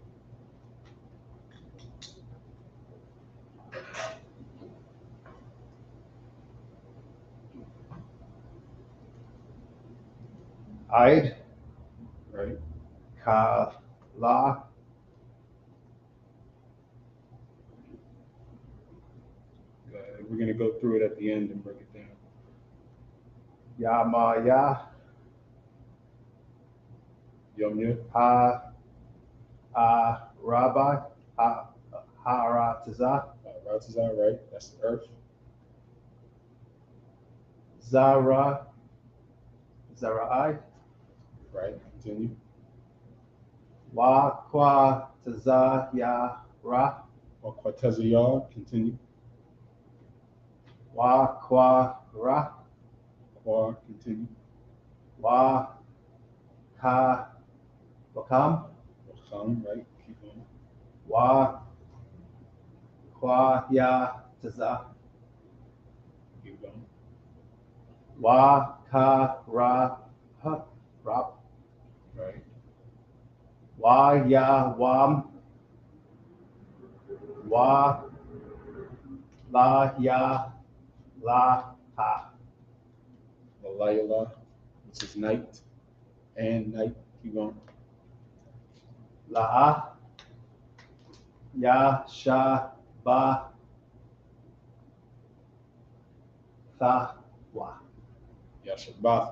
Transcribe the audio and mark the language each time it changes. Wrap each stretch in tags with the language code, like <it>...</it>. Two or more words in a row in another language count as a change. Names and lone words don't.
<en>Aid. Right.</en> <ar>Ka. La.</ar> <en>We're going to go through it at the end and break it down.</en> <ar>Ya ma ya. Yum yum. Ha. Rabbi. Ha Ratazah. Ratazah,</ar> <en>right? That's the earth.</en> <ar>Zarai.</ar> <en>Right. Continue.</en> <ar>Wa Kwa Tazah Ya Ra.</ar> <en>Or Quatazayar. Continue.</en> <ar>Wa Kwa Ra.</ar> <en>Qua, continue.</en> <ar>Wa Ka Wakam. Wakam,</ar> <en>right? Keep going.</en> <ar>Wa Kwa Ya Taza.</ar> <en>Keep going.</en> <ar>Wa Ka Ra Ha Rap.</ar> <en>Right.</en> <ar>Wa Ya Wam. Wa La Ya La Ha. Walayala,</ar> <en>which is night. And night. Keep going.</en> <ar>La Ya Sha Ba Tha Wa. Yashabath.</ar>